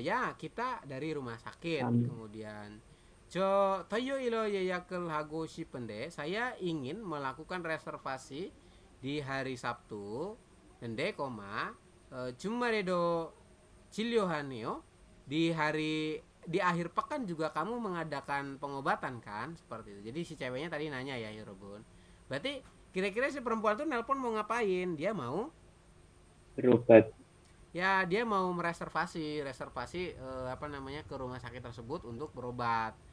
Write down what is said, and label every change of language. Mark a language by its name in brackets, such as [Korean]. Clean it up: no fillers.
[Indonesian] Ya, kita dari rumah sakit. Kami. Kemudian, [Korean] 저 토요일로 예약을 하고 싶은데 [Indonesian] saya ingin melakukan reservasi di hari Sabtu. [Korean] 근데, 주말에도 진료하네요. [Indonesian] Di akhir pekan juga kamu mengadakan pengobatan kan? Seperti itu. Jadi si ceweknya tadi nanya ya, Yorobun. Berarti kira-kira si perempuan tuh nelpon mau ngapain? Dia mau Berobat. Ya, dia mau reservasi ke rumah sakit tersebut untuk berobat.